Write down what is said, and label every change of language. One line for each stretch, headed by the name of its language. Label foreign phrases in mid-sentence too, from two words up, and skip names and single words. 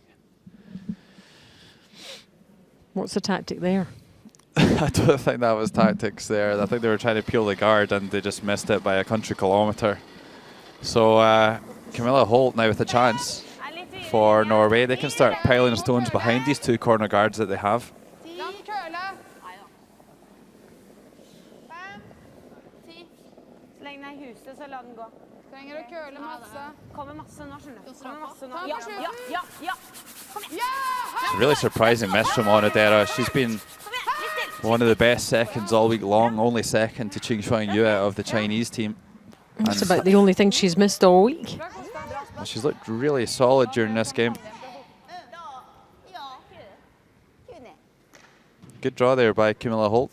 English: What's the tactic there? I don't think that was tactics there. I think they were trying to peel the guard and they just missed it by a country kilometre. So Camilla Holt now with a chance for Norway. They can start piling stones behind these 2 corner guards that they have.
Norwegian: Så la den gå. Trenger å køle masse. Kommer masse nå, skjønner du. Kommer masse nå. Ja, ja, ja, ja. Kom igjen.
English: It's a really surprising miss from Onodera. She's been one of the best seconds all week long, only second to Ching Shuang Yue of the Chinese team. That's about the only thing she's missed all week. And she's looked really solid during this game. Good draw there by Camilla Holt.